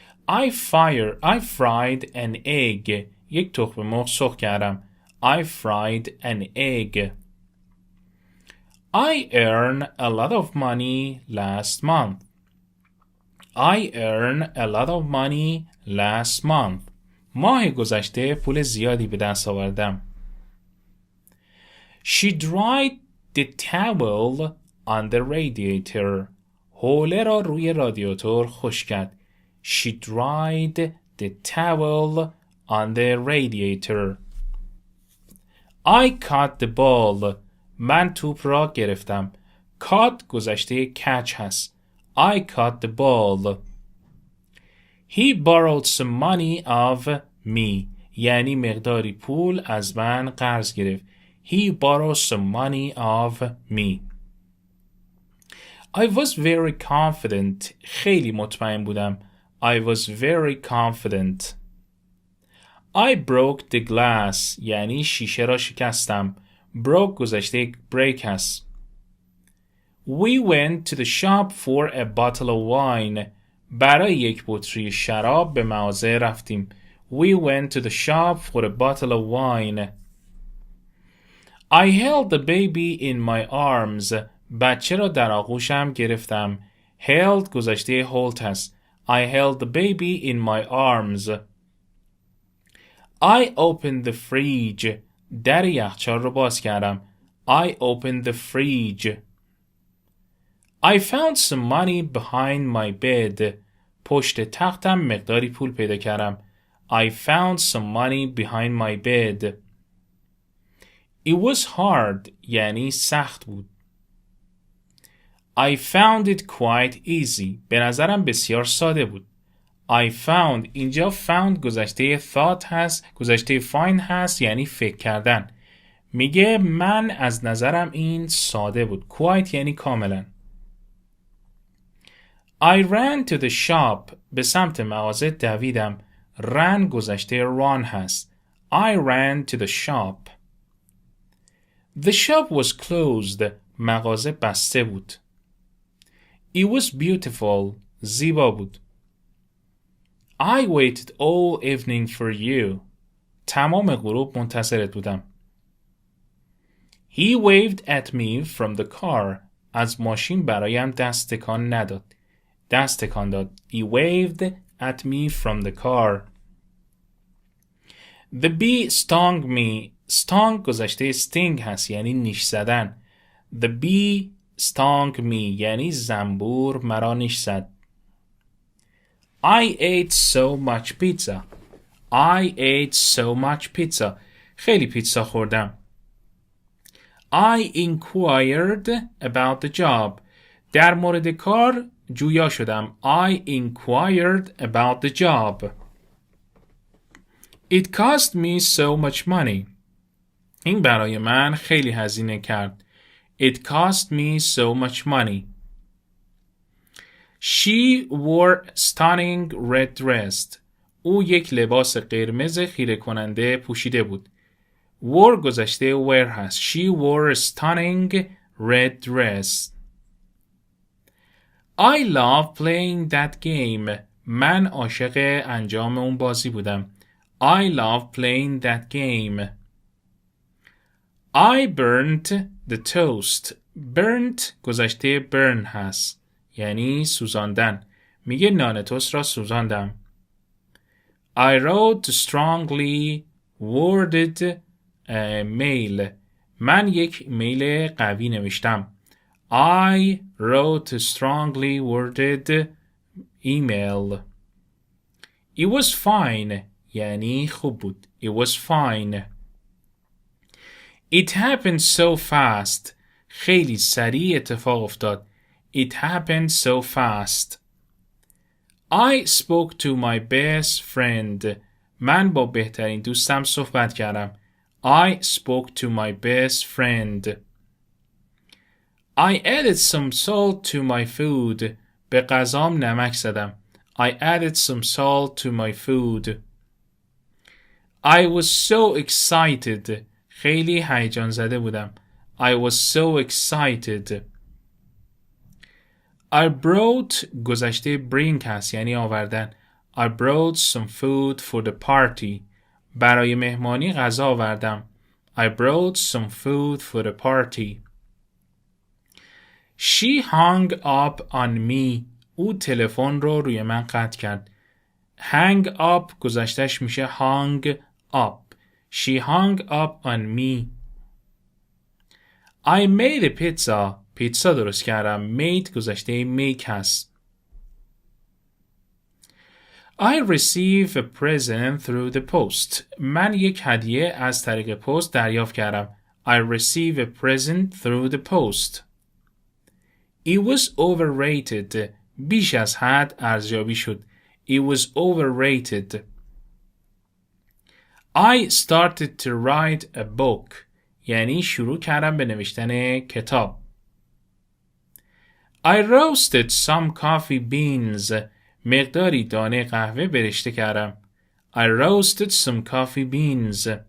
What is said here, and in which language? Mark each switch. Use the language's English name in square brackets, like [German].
[English] I fried an egg. [Persian] یک تخم مرغ سرخ کردم. [English] I fried an egg. I earned a lot of money last month. I earned a lot of money last month. [Persian] ماه گذشته پول زیادی به دست آوردم. [English] She dried the towel on the radiator. [Persian] حوله را روی رادیاتور خشک کرد. [English] She dried the towel on the radiator. I caught the ball. [Persian] من توپ را گرفتم. [English] caught گذشته catch هست. I caught the ball. He borrowed some money of me. [Persian] یعنی مقداری پول از من قرض گرفت. [English] He borrowed some money of me. I was very confident. [Persian] خیلی مطمئن بودم. [English] I was very confident. I broke the glass. [Persian] یعنی شیشه را شکستم. [English] broke گذشته break هست. We went to the shop for a bottle of wine. [Persian] برای یک بطری شراب به مغازه رفتیم. [English] We went to the shop for a bottle of wine. I held the baby in my arms. [Persian] بچه را در آغوشم گرفتم. [English] held گذشته hold هست. I held the baby in my arms. I opened the fridge. [Persian] در یخچال رو باز کردم. [English] I opened the fridge. I found some money behind my bed. [Persian] پشت تختم مقداری پول پیدا کردم. [English] I found some money behind my bed. It was hard. [Persian] یعنی سخت بود. [English] I found it quite easy. [Persian] به نظرم بسیار ساده بود. [English] I found. [Persian] اینجا found گذشته thought هست. گذشته find هست یعنی فکر کردن. میگه من از نظرم این ساده بود. quite یعنی کاملا. [English] I ran to the shop. [Persian] به سمت مغازه دویدم. ran گذشته run هست. [English] I ran to the shop. The shop was closed. [Persian] مغازه بسته بود. [English] It was beautiful. [Persian] زیبا بود. [English] I waited all evening for you. [Persian] تمام غروب منتظرت بودم. [English] He waved at me from the car. [Persian] از ماشین برایم دست تکان نداد. دست تکان داد. [English] He waved at me from the car. The bee stung me. [Persian] stung گذشته sting هست یعنی نیش زدن. [English] The bee stung me [Persian] یعنی زنبور مرا نیش زد. [English] I ate so much pizza. I ate so much pizza. [Persian] خیلی پیتزا خوردم. [English] I inquired about the job. [Persian] در مورد کار جویا شدم. [English] I inquired about the job. It cost me so much money. [Persian] این برای من خیلی هزینه کرد. [English] It cost me so much money. She wore stunning red dress. [Persian] او یک لباس قرمز خیره کننده پوشیده بود. [English] wore گذشته wear هست. She wore a stunning red dress. I love playing that game. [Persian] من عاشق انجام اون بازی بودم. [English] I love playing that game. I burnt the toast. burnt گذشته burn هست. [Persian] یعنی سوزاندن. میگه نان تست را سوزاندم. [English] I wrote strongly worded mail. [Persian] من یک ایمیل قوی نوشتم. [English] I wrote strongly worded email. It was fine. [Persian] یعنی خوب بود. [English] It was fine. It happened so fast. [Persian] خیلی سریع اتفاق افتاد. [English] It happened so fast. I spoke to my best friend. [Persian] من با بهترین دوستم صحبت کردم. [English] I spoke to my best friend. I added some salt to my food. [Persian] به غذام نمک زدم. [English] I added some salt to my food. I was so excited. [Persian] خیلی هیجان زده بودم. [English] I was so excited. I brought [Persian] گذشته bring هست یعنی آوردن. [English] I brought some food for the party. [Persian] برای مهمانی غذا آوردم. [English] I brought some food for the party. She hung up on me. [Persian] او تلفن رو روی من قطع کرد. Hang up گذشتهش میشه hung up. [English] She hung up on me. I made a pizza. [Persian] پیتزا درست کردم. made گذشته make هست. [English] I received a present through the post. [Persian] من یک هدیه از طریق پست دریافت کردم. [English] I received a present through the post. It was overrated. [Persian] بیش از حد ارزیابی شد. [English] It was overrated. I started to write a book. [Persian] یعنی شروع کردم به نوشتن کتاب. [English] I roasted some coffee beans. [Persian] مقداری دانه قهوه برشته کردم. [English] I roasted some coffee beans.